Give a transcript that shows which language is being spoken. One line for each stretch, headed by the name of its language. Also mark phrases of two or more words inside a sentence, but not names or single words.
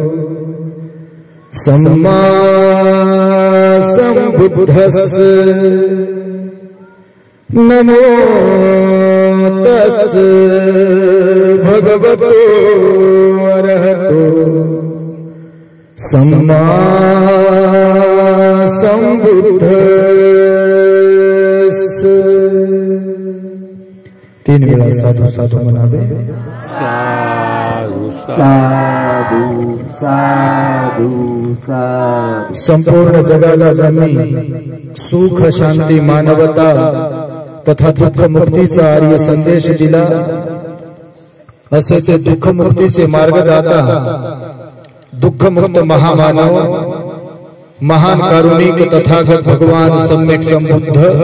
Pali: सम्मा सम्बुद्धस्से नमो तस्से भगवतो अरहतो सम्मा सम्बुद्धस्से।
Marathi: 3 वेळा
Pali: साधू साधू
Marathi: म्हणावे.
Pali: साधू साधू साधू साधू.
Marathi: संपूर्ण जगाला ज्यांनी सुख शांती मानवता तथा दुःख मुक्तीचा आर्य संदेश दिला असे ते दुःख मुक्तीचे मार्गदाता दुःखमुक्त महामानव महान कारुणिक तथागत भगवान सम्यक संबुद्ध